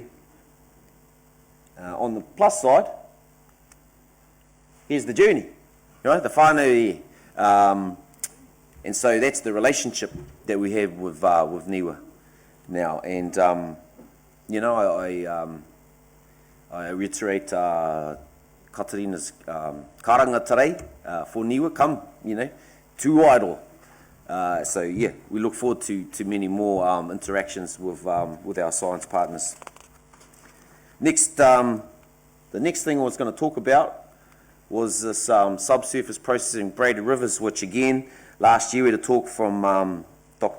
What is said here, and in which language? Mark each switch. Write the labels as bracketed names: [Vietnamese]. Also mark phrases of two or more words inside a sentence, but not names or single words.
[English] On the plus side, here's the journey, right, the whānau here. And so that's the relationship that we have with Niwa now. And, I reiterate Katarina's [Māori] karanga tarei [English] for niwa, come, to idol. So yeah, we look forward to many more interactions with our science partners. Next, the next thing I was going to talk about was this subsurface processing braided rivers, which again, last year we had a talk from Dr.